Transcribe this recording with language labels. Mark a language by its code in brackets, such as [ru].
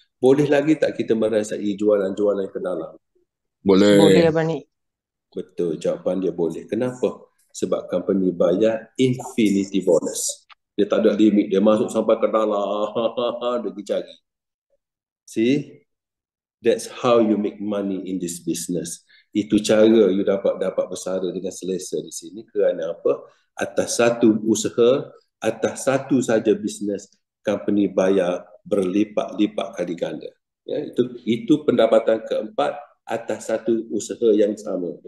[ms] Boleh lagi tak kita merasai jualan-jualan ke dalam? Boleh Abang Nik. Betul, jawapan dia boleh. Kenapa? Sebab company bayar infinity bonus. Dia tak ada limit, dia masuk sampai ke dalam, dia pergi cari. [en] See? That's how you make money in this business. [ms] Itu cara you dapat bersara dengan selesa di sini. Kerana apa? Atas satu usaha, atas satu saja bisnes, company bayar berlipat-lipat kali ganda. Ya, itu pendapatan keempat atas satu usaha yang sama.